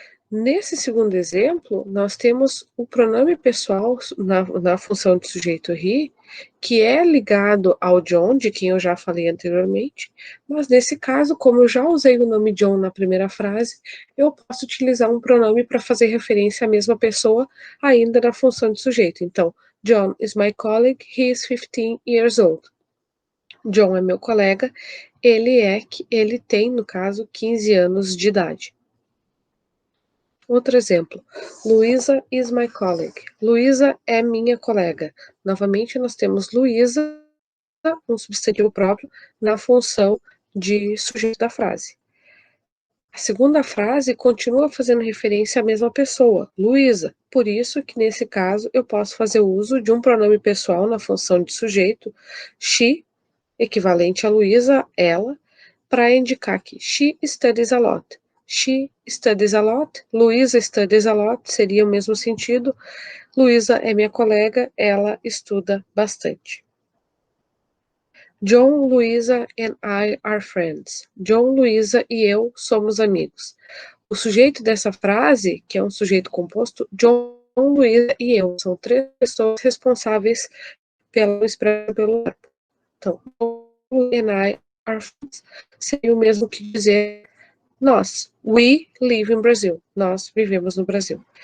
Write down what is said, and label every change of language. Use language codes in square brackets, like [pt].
[pt] Nesse segundo exemplo, nós temos o pronome pessoal na função de sujeito he, que é ligado ao John, de quem eu já falei anteriormente, mas nesse caso, como eu já usei o nome John na primeira frase, eu posso utilizar um pronome para fazer referência à mesma pessoa, ainda na função de sujeito. Então, [en] John is my colleague, he is 15 years old. [pt] John é meu colega, ele tem, no caso, 15 anos de idade. Outro exemplo, Luísa [en] is my colleague. [pt] Luísa é minha colega. Novamente, nós temos Luísa, um substantivo próprio, na função de sujeito da frase. A segunda frase continua fazendo referência à mesma pessoa, Luísa. Por isso que, nesse caso, eu posso fazer uso de um pronome pessoal na função de sujeito, she, equivalente a Luísa, ela, para indicar que [en] she studies a lot. She studies a lot, Luísa studies a lot, [pt] seria o mesmo sentido. Luísa é minha colega, ela estuda bastante. [en] John, Luísa and I are friends. [pt] John, Luísa e eu somos amigos. O sujeito dessa frase, que é um sujeito composto, John, Luísa e eu, são três pessoas responsáveis pelo verbo. Então, [en] John and I are friends [pt] seria o mesmo que dizer nós, [en] we live in Brazil, [pt] nós vivemos no Brasil.